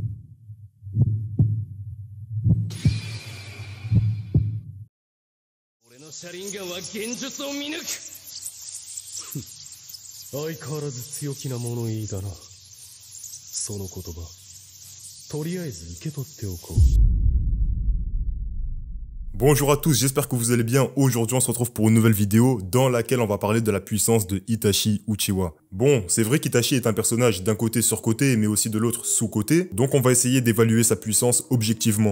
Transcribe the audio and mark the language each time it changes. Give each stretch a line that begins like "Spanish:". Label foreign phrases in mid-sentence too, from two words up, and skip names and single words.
Japanese: 俺のシャリンガンは幻術を見抜く。相変わらず強気な物言いだな。その言葉、とりあえず受け取っておこう。
French: Bonjour à tous, j'espère que vous allez bien. Aujourd'hui on se retrouve pour une nouvelle vidéo dans laquelle on va parler de la puissance de Itachi Uchiwa. Bon, c'est vrai qu'Itachi est un personnage d'un côté sur-côté mais aussi de l'autre sous-côté, donc on va essayer d'évaluer sa puissance objectivement.